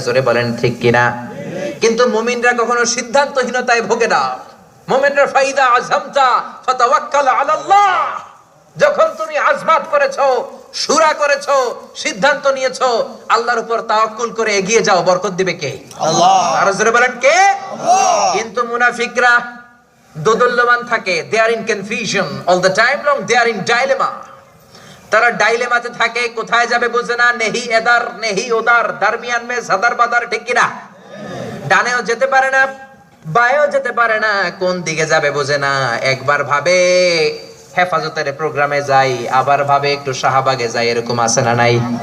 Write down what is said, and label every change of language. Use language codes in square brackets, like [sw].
[bn] জোরে বলেন ঠিক কিনা? কিন্তু মুমিনরা কখনো সিদ্ধান্তহীনতায় ভোগে না। মুমিনরা [ar] ফাইদা আযমতা ফাতাওয়াক্কাল আলাল্লাহ, [bn] যখন তুমি আজমাত করেছো, শুরা করেছো, সিদ্ধান্ত নিয়েছো, আল্লাহর উপর তাওয়াক্কুল করে এগিয়ে যাও, বরকত দিবে কে? আল্লাহ। আর জোরে বলেন কে? কিন্তু মুনাফিকরা দোদুল্যমান থাকে, [en] they are in confusion all the time long, they are in dilemma। [bn] তারা ডাইলেমাতে থাকে, কোথায় যাবে বুঝে না, [hi] নেহি এদার নেহি ওদার, দরমিয়ান মে সাদার বাদার। [bn] ঠিক কিনা? ডানেও যেতে পারে না, বায়েও যেতে পারে না, কোন দিকে যাবে বুঝে না। একবার ভাবে হেফাজতের প্রোগ্রামে যাই, আবার ভাবে একটু শাহবাগে যাই, এরকম আছে না নাই?